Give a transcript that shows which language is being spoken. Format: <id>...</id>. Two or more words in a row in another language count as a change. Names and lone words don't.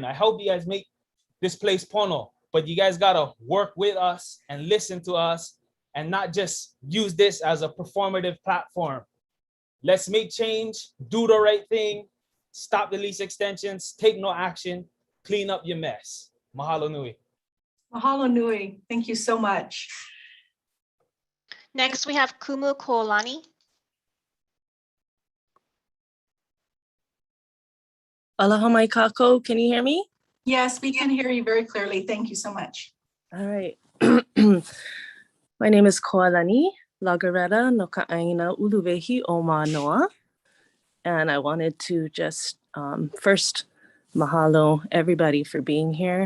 <en>I hope you guys make this place pono. But you guys gotta work with us and listen to us and not just use this as a performative platform. Let's make change, do the right thing, stop the lease extensions, take no action, clean up your mess.</en> <haw>Mahalo nui. Mahalo nui.</haw> <en>Thank you so much. Next, we have Kumu Koolani.</en> <haw>Aloha mai kako,</haw> <en>can you hear me? Yes, we can hear you very clearly. Thank you so much. All right. My name is Koalani Lagareta no Ka'aina Uluwehi o Manoa. And I wanted to just first mahalo everybody for being here.</en>